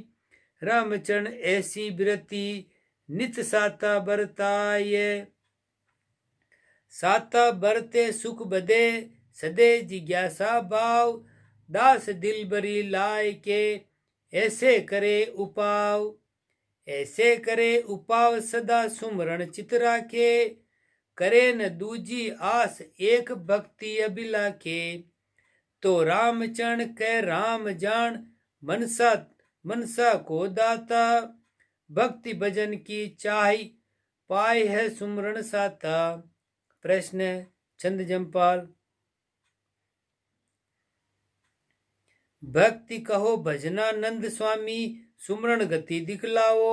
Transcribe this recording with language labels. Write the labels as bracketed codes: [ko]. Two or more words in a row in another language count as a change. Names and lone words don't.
[raj] रामचरण ऐसी बिरति नित साता बरताय। साता बरते सुख बदे सदे जिज्ञासा भाव। दास दिल बरी लाय के ऐसे करे उपाव। ऐसे करे उपाव सदा सुमरण चित राखे। करे न दूजी आस एक भक्ति अबिला के। तो रामचरण कै राम जान मनसा मनसा को दाता। भक्ति भजन की चाहि पाए है सुमरण साता। प्रश्न छंद जमपाल। भक्ति कहो भजनानंद स्वामी सुमरण गति दिखलाओ।